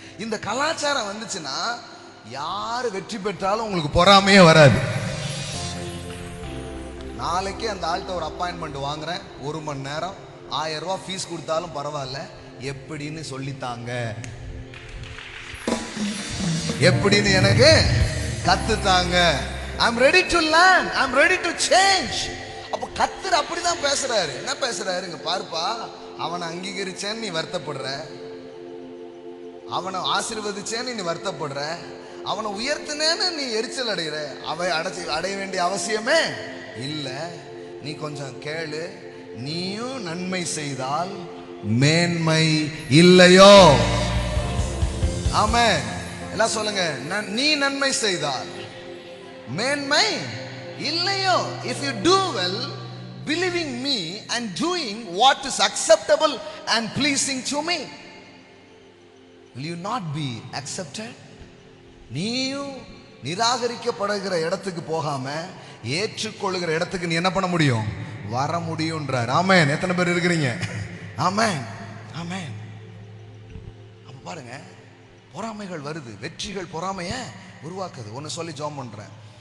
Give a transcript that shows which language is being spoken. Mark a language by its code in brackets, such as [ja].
[ta] இந்த கலாச்சாரம் வந்துச்சுன்னா யார் வெற்றி பெற்றாலும் உங்களுக்கு பொறாமையே வராது. நாளைக்கே அந்த ஆள்கிட்ட ஒரு அப்பாயின்மெண்ட் வாங்குறேன், 1 மணி நேரம் 1000 ரூபா ஃபீஸ் கொடுத்தாலும் பரவாயில்ல, எப்படின்னு சொல்லித்தாங்க, எப்படின்னு எனக்கு கத்துத்தாங்க. [en] I'm ready to learn, I'm ready to change. [ta] அப்ப கர்த்தர் அப்படிதான் பேசுறாரு. என்ன பேசுறாரு, இங்க பாருப்பா, அவனை அங்கீகரிச்சேன்னு நீ வருத்தப்படுற, அவனை ஆசீர்வதிச்சேன்னு நீ வருத்தப்படுற, அவனை உயர்த்தினேன்னு நீ எரிச்சல் அடைகிற. அடைய வேண்டிய அவசியமே இல்லை. நீ கொஞ்சம் கேளு, நீயும் நன்மை செய்தால் மேன்மை இல்லையோ? ஆமென். எல்லாம் சொல்லுங்க, நீ நன்மை செய்தால் மேன்மை இல்லையோ. [en] If you do well, believing me and doing what is acceptable and pleasing to me, will you not be accepted? [ta] நீயும் நிராகரிக்கப்படுகிற இடத்துக்கு போகாம ஏற்றுக்கொள்ளுகிற இடத்துக்கு நீ என்ன பண்ண முடியும்? வர முடியும்ன்றார். ஆமென். எத்தனை பேர் இருக்கிறீங்க? ஆமென், ஆமென். அப்ப பாருங்க, பொறாமைகள் வருது, வெற்றிகள் பொறாமைய உருவாக்குது. ஒன்னு சொல்லி ஜெபம் பண்றேன்.